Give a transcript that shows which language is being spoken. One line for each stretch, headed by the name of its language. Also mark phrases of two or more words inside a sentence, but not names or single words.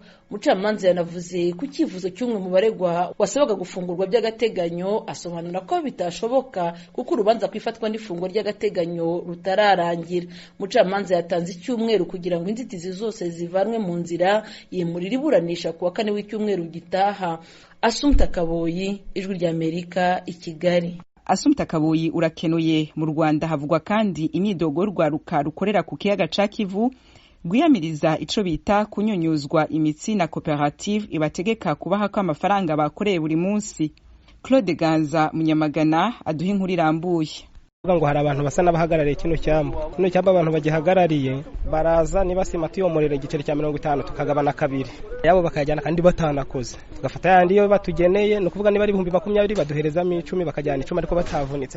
Kinyarwanda: Umucamanza yanavuze ku cyifuzo cy'umwe mu baregwa wasabaga gufungurwa by'agateganyo, asobanura ko bitashoboka kuko urubanza kwifatwa n'ifungwa ry'agateganyo rutararangira. Umucamanza yatanze icyumweru kugira ngo inzitizi zose zivanwe mu nzira, yimurira iburanisha ku wa 4 w'icyumweru gitaha. Assumpta Kaboyi, Ijwi ry'Amerika, i Kigali.
Rundi: Assumpta Kaboyi, urakenuye. Mu Rwanda havugwa kandi imyidogo rwaruka rukorera ku kiyaga ca Kivu gwiyamiriza ico bita kunyunyuzwa imitsi na koperative ibategeka kubaha ko amafaranga bakoreye buri munsi.
Kinyarwanda: Claude Ganza Munyamagana aduha inkuru irambuye. ngo hari abantu basa n'abahagarariye kino cyambu abantu bagihagarariye baraza niba sima tuyomorera igiceri cya 50 tukagabana kabiri yabo bakajyana kandi batanakoze tugafata yandi yo batugeneye no kuvuga niba ari 2020 baduherezamo 10 bakajyana 10 ariko batavunitse.